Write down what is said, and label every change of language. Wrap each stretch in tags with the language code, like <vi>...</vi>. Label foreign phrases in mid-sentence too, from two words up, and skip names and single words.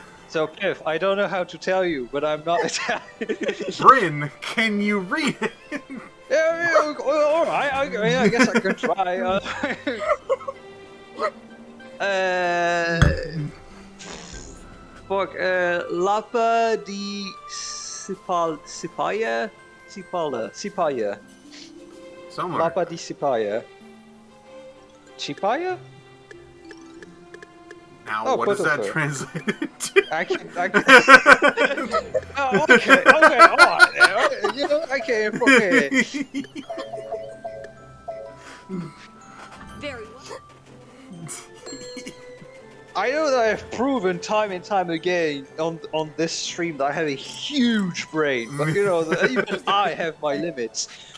<en>So, Piph, I don't know how to tell you, but I'm not Italian. Bryn, can you read it? Yeah, alright, I guess I could try. Fuck, Lapa di Sipaya? Sipaya. Somewhere. Lapa di Sipaya. Chipaya? Now, what does that translate to? I can... Oh, okay, alright. You know, okay. very well. I know that I've proven time and time again on this stream that I have a huge brain, but you know, even I have my limits.</en>